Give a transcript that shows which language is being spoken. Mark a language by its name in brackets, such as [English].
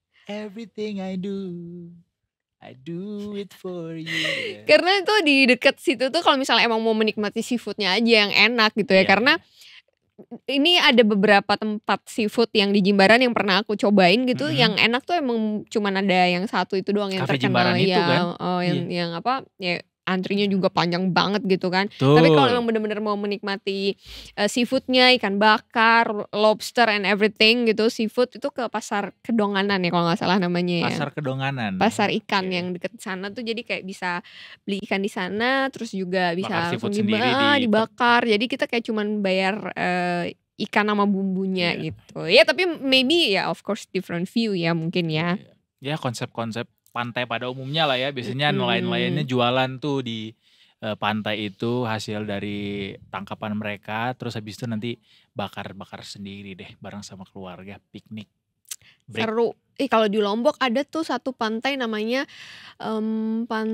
[English] Everything I do it for you. [Indonesian] Karena itu di dekat situ tuh kalau misalnya emang mau menikmati seafoodnya aja yang enak gitu ya. Karena ini ada beberapa tempat seafood yang di Jimbaran yang pernah aku cobain gitu. Yang enak tuh emang cuman ada yang satu itu doang yang Cafe terkenal. Jimbaran itu kan? Yang apa ya, antrinya juga panjang banget gitu kan. Tuh. Tapi kalau emang bener-bener mau menikmati seafoodnya, ikan bakar, lobster and everything gitu, seafood itu ke Pasar Kedonganan ya kalau gak salah namanya ya. Pasar Kedonganan. Pasar ikan yang deket sana tuh, jadi kayak bisa beli ikan di sana, terus juga bisa dibakar. Jadi kita kayak cuman bayar ikan sama bumbunya gitu. Ya tapi maybe ya [English] of course different view [Indonesian] ya mungkin ya. Ya konsep-konsep pantai pada umumnya lah ya. Biasanya nelayan-nelayannya jualan tuh di pantai itu hasil dari tangkapan mereka. Terus habis itu nanti bakar-bakar sendiri deh bareng sama keluarga, piknik. Seru. Kalau di Lombok ada tuh satu pantai namanya pantai